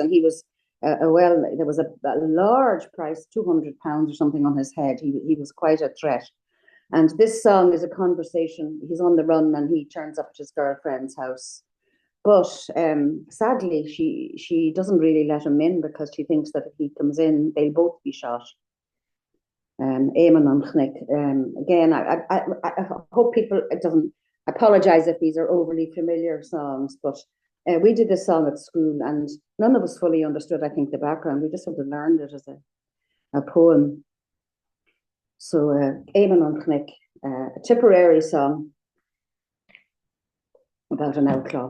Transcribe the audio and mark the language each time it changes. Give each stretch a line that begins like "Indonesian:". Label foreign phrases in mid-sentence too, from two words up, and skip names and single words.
English: And he was, there was a large price, £200 or something on his head. He was quite a threat. And this song is a conversation. He's on the run and he turns up at his girlfriend's house. But sadly, she doesn't really let him in because she thinks that if he comes in, they'll both be shot. Éamon an Chnoic. Again, I hope people, it doesn't, I apologize if these are overly familiar songs, but we did this song at school and none of us fully understood, I think, the background. We just sort of learned it as a poem. So, Éamon an Chnoic, a Tipperary song about an outlaw.